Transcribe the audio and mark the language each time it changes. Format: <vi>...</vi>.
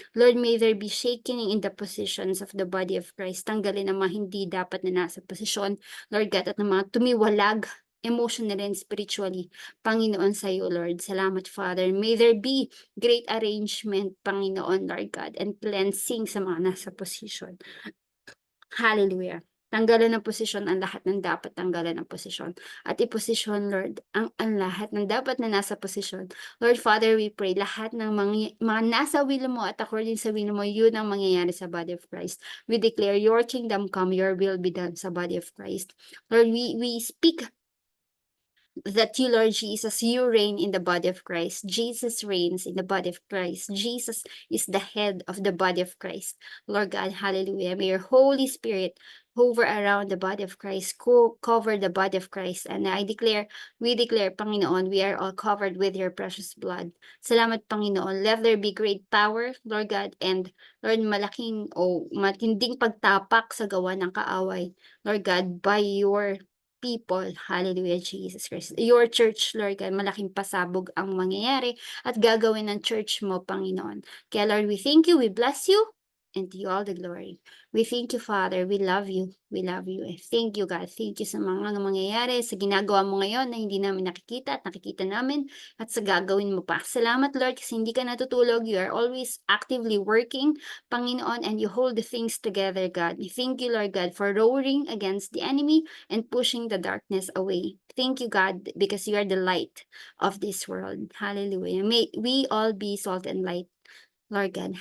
<en>Lord, may there be shaking in the positions of the body of Christ.</en> <tl>Tanggalin ang mga hindi dapat na nasa posisyon, Lord God, at ng mga tumiwalag emotionally and spiritually, Panginoon, sa iyo, Lord. Salamat, Father.</tl> <en>May there be great arrangement, Panginoon, Lord God, and cleansing</en> <tl>sa mga nasa position.</tl> <en>Hallelujah.</en> <tl>Tanggalan ng posisyon ang lahat ng dapat tanggalan ng posisyon. At iposisyon, Lord, ang lahat ng dapat na nasa posisyon. Lord Father,</tl> <en>we pray,</en> <tl>lahat ng mga nasa will mo at according sa will mo, yun ang mangyayari sa body of Christ.</tl> <en>We declare your kingdom come, your will be done sa body of Christ. Lord, we speak that you, Lord Jesus, you reign in the body of Christ. Jesus reigns in the body of Christ. Jesus is the head of the body of Christ. Lord God, hallelujah. May your Holy Spirit hover around the body of Christ, cover the body of Christ. And we declare, Panginoon, we are all covered with your precious blood. Salamat, Panginoon. Let there be great power, Lord God, and Lord,</en> <tl>matinding pagtapak sa gawa ng kaaway,</tl> <en>Lord God, by your people.</en> <tl>Hallelujah, Jesus Christ. Your church, Lord God, malaking pasabog ang mangyayari at gagawin ng church mo, Panginoon.</tl> <en>Kaya Lord, we thank you, we bless you, and to you all the glory. We thank you, Father. We love you. We love you. Thank you, God. Thank you</en> <tl>sa mga mangyayari, sa ginagawa mo ngayon na hindi namin nakikita at nakikita namin at sa gagawin mo pa. Salamat, Lord, kasi hindi ka natutulog.</tl> <en>You are always actively working, Panginoon, and you hold the things together, God. We thank you, Lord God, for roaring against the enemy and pushing the darkness away. Thank you, God, because you are the light of this world. Hallelujah. May we all be salt and light, Lord God.</en>